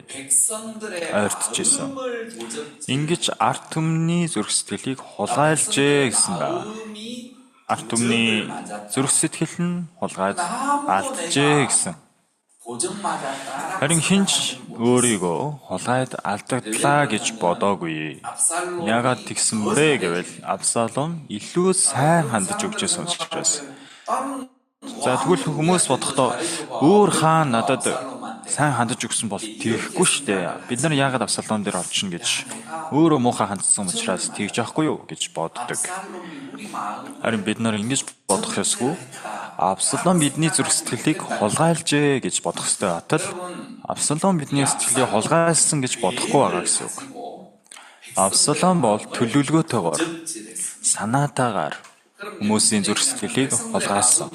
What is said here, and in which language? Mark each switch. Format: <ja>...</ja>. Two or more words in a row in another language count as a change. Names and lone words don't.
<ko>백성들의</ko> <mn>ойртчихсэн.</mn> <ko>마음을 도적</ko> <mn>Ингэж арт түмний зүрх сэтгэлийг хулгайлжээ гэсэн байна.</mn> <ko>마음이</ko> <mn>Арт түмний зүрх сэтгэл нь хулгайд алджээ гэсэн.</mn> <ko>도적 맞았다.</ko> <mn>Харин хинч өөрийгөө хулгайд алдагдлаа гэж бодоогүй.</mn> <ko>압살롬</ko> <mn>Яагаад тэгсэн бэ гэвэл Абсалом илүү сайн хандж өгчээсэн учраас. За тэгвэл хүмүүс бодохдоо өөр хаан надад сайн хандаж өгсөн бол тэгхгүй штэ. Бид нар яагаад Абсалом дээр орчихно гэж өөрөө муухай хандсан учраас тэгж яахгүй юу гэж боддог.</mn> <ko>압살롬이 우리 마음을</ko> <mn>Харин бид нар ингэж бодох ёсгүй. Абсалом бидний зүрх сэтгэлийг хулгайлжээ гэж бодох ёстой атал Абсалом бидний сэтгэлийг хулгайлсан гэж бодохгүй байгаа гэсэн үг. Абсалом бол төлөвлөгөөтэйгээр санаатаагаар хүмүүсийн зүрх сэтгэлийг хулгайлсан.</mn>